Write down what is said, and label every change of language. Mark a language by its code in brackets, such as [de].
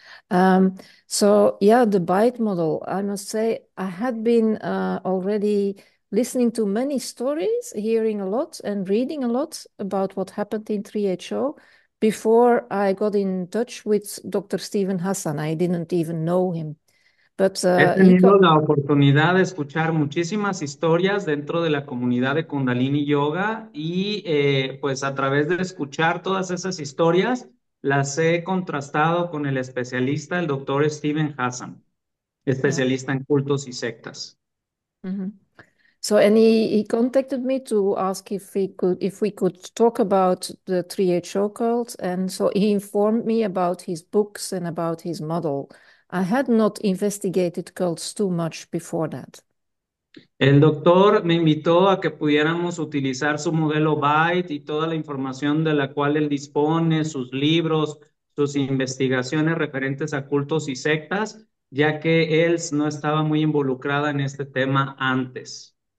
[en] So yeah, the bite model, I must say, I had been already listening to many stories, hearing a lot and reading a lot about what happened in 3HO before I got in touch with Dr. Stephen Hassan. I didn't even know him. But He [es] he tenido la oportunidad de escuchar muchísimas historias dentro de la comunidad de Kundalini Yoga y pues a través de escuchar todas esas historias las he contrastado con el especialista, el doctor Steven Hassan, [en] yeah. [es] especialista en cultos y sectas. Mhm. [en] So, and he contacted me to ask if we could talk about the 3HO cult. And so he informed me about his books and about his model. I had not investigated cults too much before that. [es] El doctor me invitó a que pudiéramos utilizar su modelo Byte y toda la información de la cual él dispone, sus libros, sus investigaciones referentes a cultos y sectas, ya que él no estaba muy involucrada en este tema antes.